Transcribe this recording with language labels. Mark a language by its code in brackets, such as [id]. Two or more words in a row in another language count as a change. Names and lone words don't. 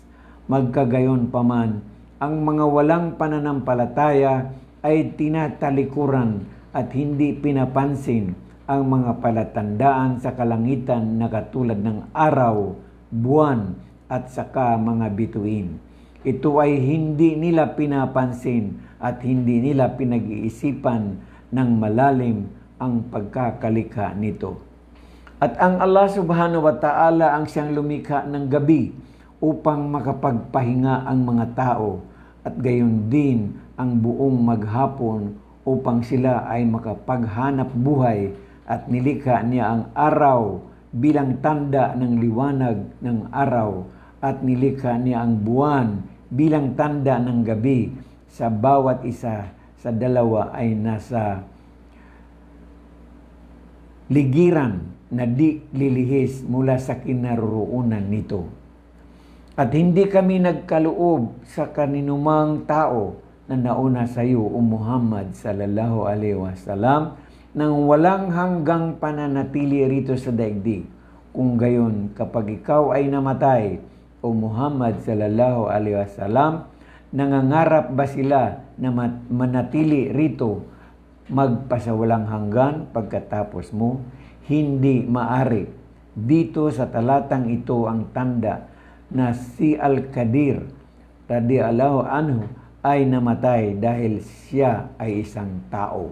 [tl] Magkagayon paman, ang mga walang pananampalataya ay tinatalikuran at hindi pinapansin ang mga palatandaan sa kalangitan na katulad ng araw, buwan at saka mga bituin. Ito ay hindi nila pinapansin at hindi nila pinag-iisipan ng malalim ang pagkakalikha nito. At ang Allah [ar] سبحانه وتعالى [tl] ang siyang lumikha ng gabi upang makapagpahinga ang mga tao, at gayon din ang buong maghapon upang sila ay makapaghanap buhay, at nilikha niya ang araw bilang tanda ng liwanag ng araw, at nilikha niya ang buwan bilang tanda ng gabi. Sa bawat isa sa dalawa ay nasa ligiran na di lilihis mula sa kinaroroonan nito. At hindi kami nagkaloob sa kaninumang tao na nauna sa iyo, O Muhammad [ar] صلى الله عليه وسلم, [tl] nang walang hanggang pananatili rito sa daigdig. Kung gayon, kapag ikaw ay namatay, o Muhammad [ar] صلى الله عليه وسلم, [tl] nangangarap ba sila na manatili rito magpasawalang hanggan pagkatapos mo? Hindi maari. Dito sa talatang ito ang tanda na si Al-Qadir [ar] رضي الله عنه [tl] ay namatay dahil siya ay isang tao.